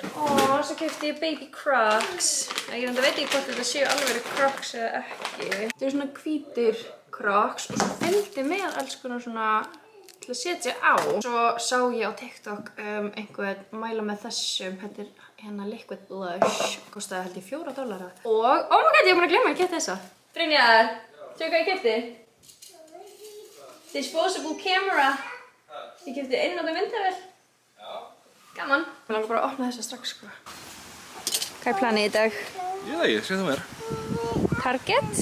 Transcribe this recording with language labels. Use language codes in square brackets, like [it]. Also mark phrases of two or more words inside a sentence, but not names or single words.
[is] Svo keypti ég Baby Crocs. Ég veit ekki hvort þetta séu alveg Crocs eða ekki. Þetta eru svona hvítir Crocs og svo fylgdi með alls konar svona til að setja á. Svo sá ég á TikTok einhvern mæla með þessum. Þetta hérna Liquid Blush. Kostaði held ég $4. Og, [en] oh my god, [is] ég er búin að glemma að ég keypti þessa. Brynjar, sjáu hvað ég keypti? [en] Disposable camera. [is] Ég keypti einnota myndavél. Gaman. Ég langar bara að opna þessa strax, sko. Hvað er planið í dag? Ég sé það mér. Target.